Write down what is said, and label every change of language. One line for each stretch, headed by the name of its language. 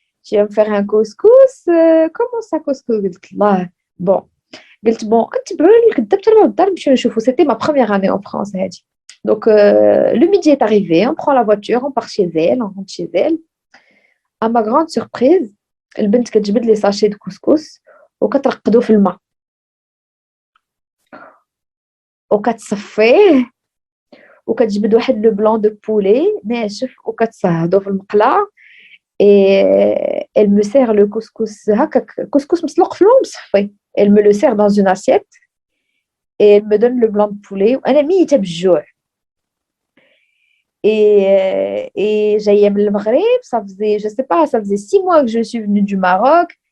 French: Tu vas me faire un couscous, comment ça couscous.
Arabic: قلت لها bon. قلت bon نتبعوا الكذاب تبعوا الدار نمشيو نشوفوا.
French: C'était ma première année en France
Arabic: هادي.
French: Donc, le midi est arrivé, on prend la voiture, on part chez elle, on rentre chez elle. À ma grande surprise,
Arabic: البنت كتجبد لي ساشي
French: de couscous
Arabic: وكترقدو في الماء وكتصفيه وكتجبد واحد لو بلان دو بولي ناشف وكتصهدو في المقله.
French: et elle me sert le couscous هكاك, couscous
Arabic: مسلوق في الماء ومصفي.
French: elle me le sert dans une assiette et elle me donne le blanc de poulet
Arabic: وانا ميته بالجوع.
French: Et j'allais au Maghreb, ça faisait, je sais pas, ça faisait 6 mois que je suis venue du Maroc.